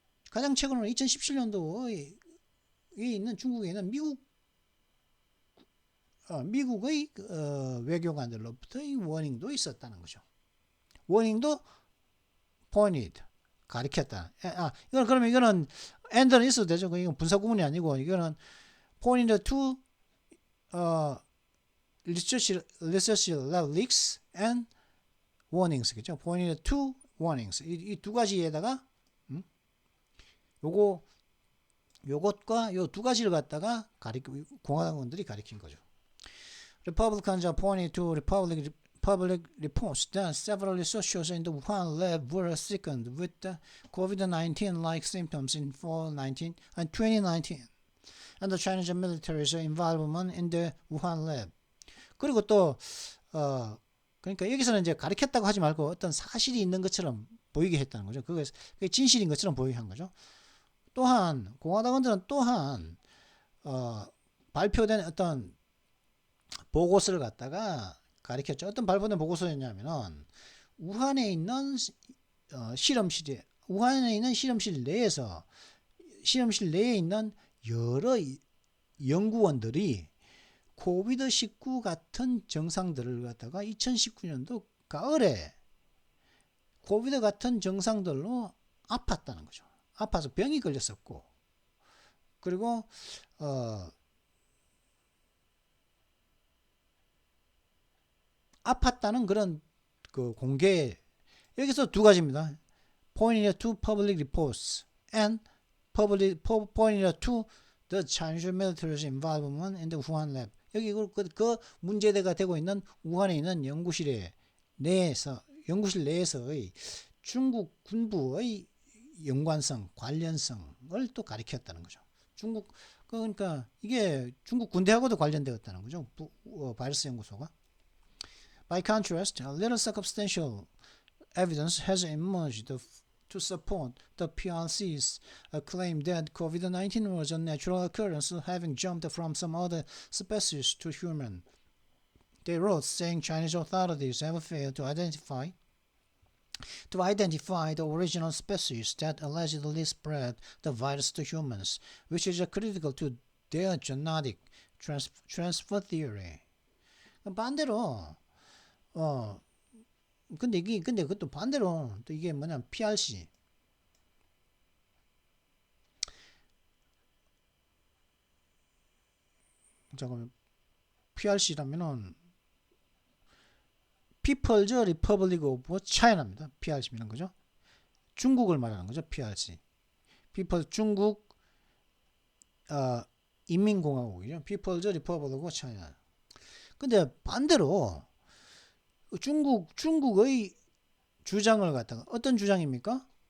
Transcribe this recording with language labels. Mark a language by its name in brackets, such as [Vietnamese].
[Korean] 가장 최근으로 2017년도에 있는 중국에 있는 미국의 외교관들로부터의 워닝도 있었다는 거죠. 워닝도 pointed, 가리켰다. 이거는 and는 있어도 되죠. 이건 분사 구문이 아니고 이거는 [English] pointed to research lab leaks and warnings겠죠. pointed to warnings. [Korean] 이 두 가지에다가 요것과 요 두 가지를 갖다가 공화당원들이 가리킨 거죠. [English] Republicans are pointing to public reports that several researchers in the Wuhan lab were sickened with the COVID-19-like symptoms in fall 2019, and the Chinese military's involvement in the Wuhan lab. [Korean] 그리고 또 그러니까 여기서는 이제 가리켰다고 하지 말고 어떤 사실이 있는 것처럼 보이게 했다는 거죠. 그게 진실인 것처럼 보이게 한 거죠. 또한 공화당원들은 또한 발표된 어떤 보고서를 갖다가 가리켰죠. 어떤 발표된 보고서였냐면은 우한에 있는 실험실 내에 있는 여러 연구원들이 코비드-19 같은 증상들을 갖다가 2019년도 가을에 코비드 같은 증상들로 아팠다는 거죠. 아파서 병이 걸렸었고, 그리고 아팠다는 그런 그 공개, 여기서 두 가지입니다. [English] Pointed to public reports and pointed to the Chinese military's involvement in the Wuhan lab. [Korean] 여기 그 문제대가 되고 있는 우한에 있는 연구실 내에서의 중국 군부의 연관성, 관련성을 또 가리켰다는 거죠. 그러니까 이게 중국 군대하고도 관련되었다는 거죠. 바이러스 연구소가. [English] By contrast, little circumstantial evidence has emerged to support the PRC's claim that COVID-19 was a natural occurrence, having jumped from some other species to human. They wrote, saying Chinese authorities have failed to identify the original species that allegedly spread the virus to humans, which is critical to their genetic transfer theory. 반대로 [Korean] 근데 그것도 반대로 또 이게 뭐냐면 PRC. 잠깐만. PRC라면은 People's Republic of China입니다. PRC면 그죠? 중국을 말하는 거죠. PRC. People 중국 인민공화국이죠. [English] People's Republic of China. [Korean] 근데 반대로 중국의 주장을 갖다가 어떤 주장입니까?